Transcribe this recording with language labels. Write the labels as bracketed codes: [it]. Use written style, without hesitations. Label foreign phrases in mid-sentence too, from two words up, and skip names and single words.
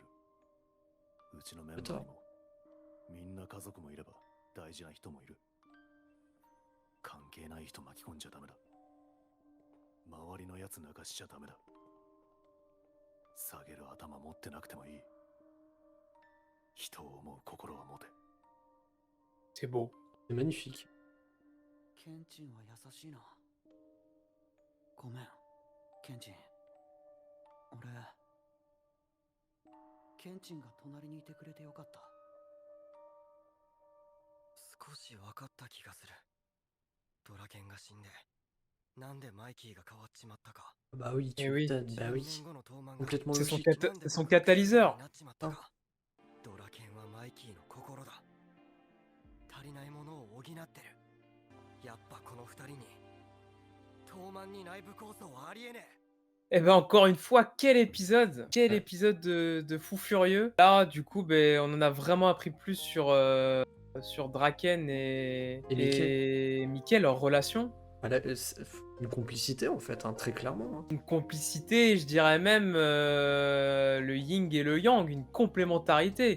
[ja] うちのメンバーにもみんな家族もいれば大事な人もいる。関係ない人巻き込んじゃダメだ。周りのやつ泣かしちゃダメだ。下げる頭持ってなくてもいい。人を思う心は持て。 [fr] C'est beau. C'est magnifique. [ja] ケンチンは優しいな。ごめん、ケンチン。俺、ケンチンが隣にいてくれてよかった。少し分かった気がする。ドラケンが死んで、なんでマイキーが変わっちまったか。 [fr] Bah oui, tu Eh oui. m'étonnes, bah [ja] 10 [fr] oui. [ja] 年後の東漫が [fr] Complètement C'est son, logique. c'est son catalyseur. [ja] なっちまったか。ドラケンはマイキーの心だ。足りないものを補ってる。やっぱこの二人に東漫に内部抗争はありえねえ。 [fr] Eh ben encore une fois, quel épisode! Quel épisode de fou furieux! Là, du coup, ben, on en a vraiment appris plus sur Draken Et et Mickey, leur relation. Voilà, c'est une complicité en fait, hein, très clairement. Hein. Une complicité, je dirais même le yin et le yang, une complémentarité.